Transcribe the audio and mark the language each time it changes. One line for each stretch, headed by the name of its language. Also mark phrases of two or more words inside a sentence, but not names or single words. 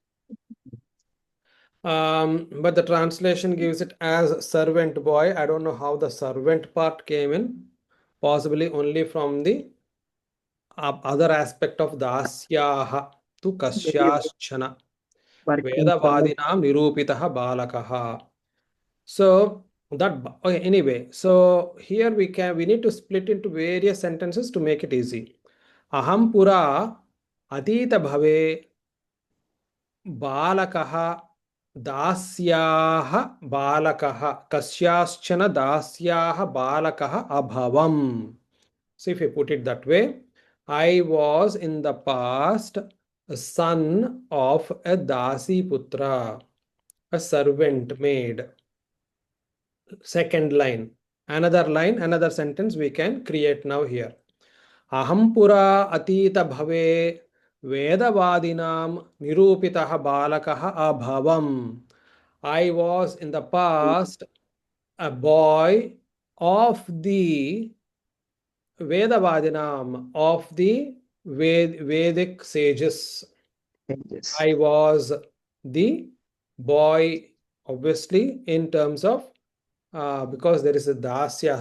English: But the translation gives it as servant boy. I don't know how the servant part came in. Possibly only from the other aspect of dasyaha to kasyashchana. Working for
Sanskrit: वेदवादिनां निरूपितः बालकः.
English: So that okay, anyway, so here we need to split into various sentences to make it easy.
Sanskrit: अहम् पुरा अतीत भवे बालकः दास्याः बालकः कस्याश्चन दास्याः बालकः अभवम्.
English: So if you put it that way, I was in the past a son of a
Sanskrit: दासी पुत्र,
English: a servant maid. Second line, another sentence we can create now here.
Sanskrit: अहम् पुरा अतीत भवे वेदवादिनाम् निरूपितः बालकः अभवम्.
English: I was in the past a boy of the vedavadinam, of the Vedic sages. changes. I was the boy, obviously, in terms of because there is a dasya.